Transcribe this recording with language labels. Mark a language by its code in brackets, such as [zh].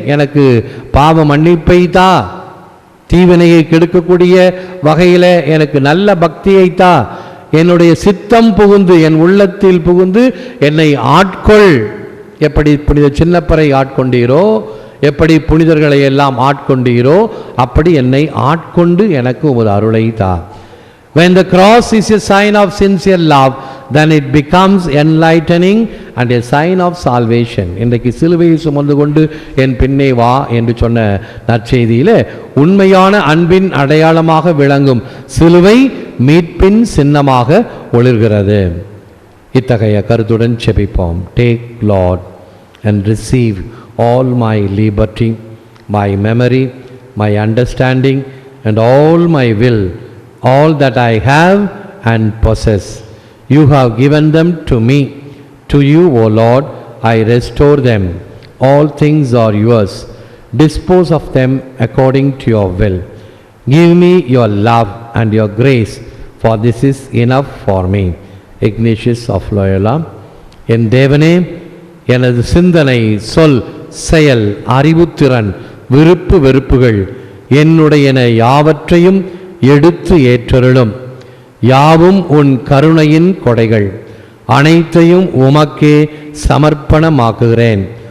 [ta] எனக்கு பாவ மன்னிப்பை தா, தீவினையை கெடுக்கக்கூடிய வகையில் எனக்கு நல்ல பக்தியை தா, என்னுடைய சித்தம் புகுந்து என் உள்ளத்தில் புகுந்து என்னை ஆட்கொள். எப்படி புனித சின்னப்பரை ஆட்கொண்டீரோ, எப்படி புனிதர்களை எல்லாம் ஆட்கொண்டீரோ, அப்படி என்னை ஆட்கொண்டு எனக்கு உமது அருளை தா. [en] When the cross is a sign of sincere love, then it becomes enlightening and a sign of salvation. [ta] இன்றைக்கு சிலுவையை சுமந்து கொண்டு என் பின்னே வா என்று சொன்ன நற்செய்தியிலே உண்மையான அன்பின் அடையாளமாக விளங்கும் சிலுவை மீட்பின் சின்னமாக ஒளிர்கிறது. இத்தகைய கருத்துடன் செபிப்போம். [en] Take Lord and receive all my liberty, my memory, my understanding and all my will, all that I have and possess. You have given them to me. To you, O Lord, I restore them. All things are yours. Dispose of them according to your will. Give me your love and your grace, for this is enough for me. Ignatius of Loyola. [ta] என் தேவனே, எனது சிந்தனை, சொல், செயல், அறிவுத்திறன், விருப்பு வெறுப்புகள் என்னுடையன யாவற்றையும் எடுத்து ஏற்றருளும். யாவும் உன் கருணையின் கொடைகள், அனைத்தையும் உமக்கே சமர்ப்பணமாக்குகிறேன்.